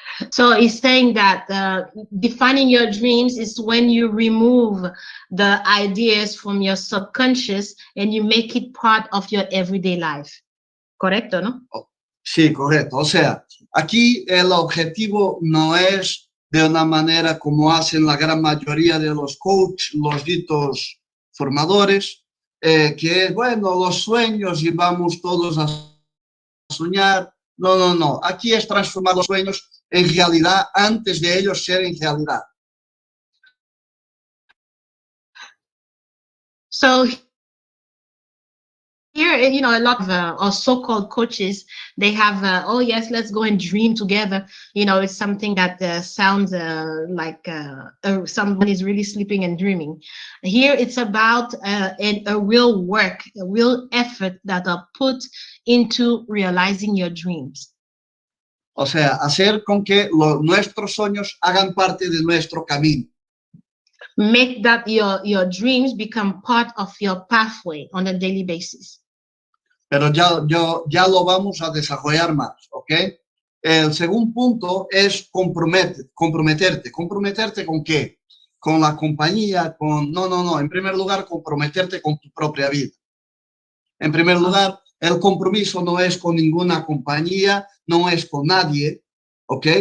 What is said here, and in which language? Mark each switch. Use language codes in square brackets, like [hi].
[en] So it's saying that defining your dreams is when you remove the ideas from your subconscious and you make it part of your everyday life. [es] Correcto, ¿no? Sí, correcto. O sea, aquí el objetivo no es de una manera como hacen la gran mayoría de los coaches, los ditos formadores, que es, bueno, los sueños y vamos todos a soñar. No, no, no. Aquí es transformar los sueños en realidad antes de ellos ser en realidad. [en] So here, you know, a lot of so-called coaches, they have, oh yes, let's go and dream together. You know, it's something that sounds like someone is really sleeping and dreaming. Here, it's about a real work, a real effort that are put into realizing your dreams. [es] O sea, hacer con que nuestros sueños hagan parte de nuestro camino. [en] Make that your dreams become part of your pathway on a daily basis. [es] Pero ya lo vamos a desarrollar más, ¿ok? El segundo punto es comprometerte. ¿Comprometerte con qué? Con la compañía, no. En primer lugar, comprometerte con tu propia vida. En primer lugar, el compromiso no es con ninguna compañía, no es con nadie, ¿ok?